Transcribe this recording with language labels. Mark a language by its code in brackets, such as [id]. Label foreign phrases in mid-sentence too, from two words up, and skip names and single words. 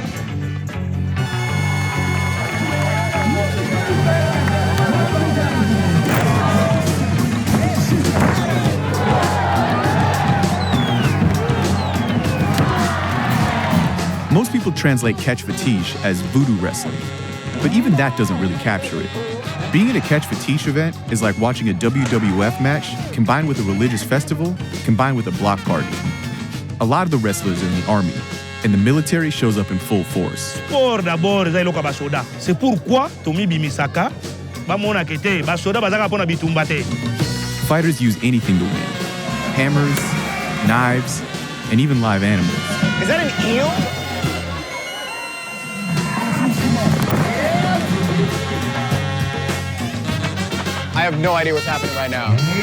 [en] Most people translate catch Fétiche as voodoo wrestling, but even that doesn't really capture it. Being at a catch Fétiche event is like watching a WWF match combined with a religious festival, combined with a block party. A lot of the wrestlers are in the army, and the military shows up in full force. [fr] Sport d'abord [ln] eza eloko ba soda. [fr] C'est pourquoi [ln] Tomi bimisaka ba mona kete ba soda bazaka pona bitumba te. [en] Fighters use anything to win. Hammers, knives, and even live animals. Is that an eel? I have no idea what's happening right now.